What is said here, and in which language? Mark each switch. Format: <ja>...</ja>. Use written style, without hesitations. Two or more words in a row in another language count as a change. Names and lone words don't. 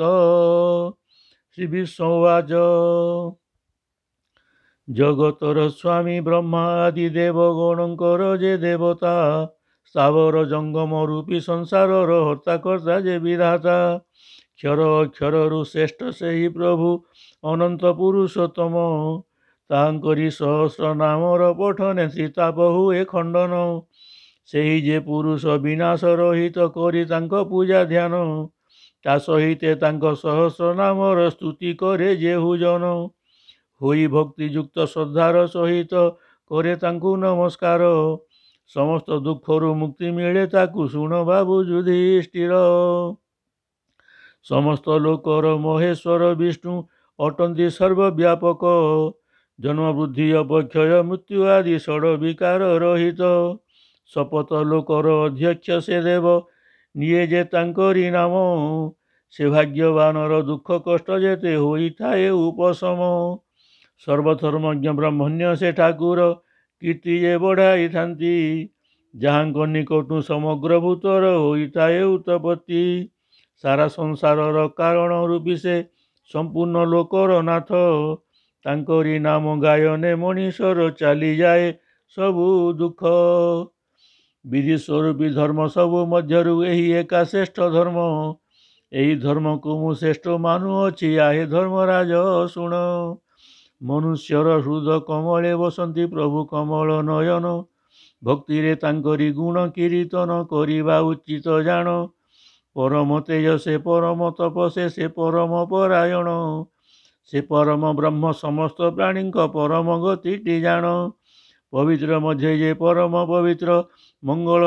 <or>ଶ୍ରୀ ବିଷ୍ଣୁବାଚ ଜଗତର ସ୍ୱାମୀ ବ୍ରହ୍ମା ଆଦି ଦେବଗଣକର ଯେ ଦେବତା ସ୍ଥାବର ଜଙ୍ଗମ ରୂପୀ ସଂସାରର ହର୍ତ୍ତାକର୍ତ୍ତା ଯେ ବିଧାତା କ୍ଷର ଅକ୍ଷରରୁ ଶ୍ରେଷ୍ଠ ସେହି ପ୍ରଭୁ ଅନନ୍ତ ପୁରୁଷୋତ୍ତମ ତାଙ୍କରି ସହସ୍ର ନାମର ପଠନେ ତ୍ରିତାପ ହୁଏ ଖଣ୍ଡନ ସେହି ଯେ ପୁରୁଷ ବିନାଶ ରହିତ କରି ତାଙ୍କ ପୂଜା ଧ୍ୟାନ ତା ସହିତେ ତାଙ୍କ ସହସ୍ର ନାମର ସ୍ତୁତି କରେ ଯେହୁ ଜନ ହୋଇ ଭକ୍ତି ଯୁକ୍ତ ଶ୍ରଦ୍ଧାର ସହିତ କରେ ତାଙ୍କୁ ନମସ୍କାର ସମସ୍ତ ଦୁଖରୁ ମୁକ୍ତି ମିଳେ ତାକୁ ଶୁଣ ବାବୁ ଯୁଧିଷ୍ଠିର। ସମସ୍ତ ଲୋକର ମହେଶ୍ୱର ବିଷ୍ଣୁ ଅଟନ୍ତି ସର୍ବବ୍ୟାପକ ଜନ୍ମ ବୃଦ୍ଧି ଅପକ୍ଷୟ ମୃତ୍ୟୁ ଆଦି ଷଡ଼ ବିକାର ରହିତ ଶପଥ ଲୋକର ଅଧ୍ୟକ୍ଷ ସେ ଦେବ ନିଏ ଯେ ତାଙ୍କରି ନାମ ସେ ଭାଗ୍ୟବାନର ଦୁଖ କଷ୍ଟ ଯେତେ ହୋଇ ଥାଏ ଉପଶମ ସର୍ବଧର୍ମଜ୍ଞ ବ୍ରହ୍ମଣ୍ୟ ସେ ଠାକୁର କୀର୍ତ୍ତି ଯେ ବଢ଼ାଇ ଥାନ୍ତି ଯହାଁକୋ ନିକଟୁ ସମଗ୍ର ଭୂତର ହୋଇ ଥାଏ ଉତ୍ପତ୍ତି ସାରା ସଂସାରର କାରଣ ରୂପୀ ସେ ସମ୍ପୂର୍ଣ୍ଣ ଲୋକର ନାଥ ତାଙ୍କରି ନାମ ଗାୟନେ ମନୀଷର ଚାଲି ଯାଏ ସବୁ ଦୁଖ ବିଧି ସ୍ୱରୂପୀ ଧର୍ମ ସବୁ ମଧ୍ୟରୁ ଏହି ଏକା ଶ୍ରେଷ୍ଠ ଧର୍ମ ଏହି ଧର୍ମ କୋ ମୁ ଶ୍ରେଷ୍ଠ ମାନୁ ଅଛି ଆହେ ଧର୍ମରାଜ ଶୁଣ ମନୁଷ୍ୟର ହୃଦ କମଳେ ବସନ୍ତି ପ୍ରଭୁ କମଳ ନୟନ ଭକ୍ତି ରେ ତାଙ୍କରି ଗୁଣ କୀର୍ତ୍ତନ କରିବା ଉଚିତ ଜାନ ପରମ ତେଜ ସେ ପରମ ତପସେ ସେ ପରମ ପରାୟଣ ସେ ପରମ ବ୍ରହ୍ମ ସମସ୍ତ ପ୍ରାଣୀ ପରମ ଗତି ଜାନ ପବିତ୍ର ମଧ୍ୟ ଯେ ପରମ ପବିତ୍ର ମଙ୍ଗଳ</or>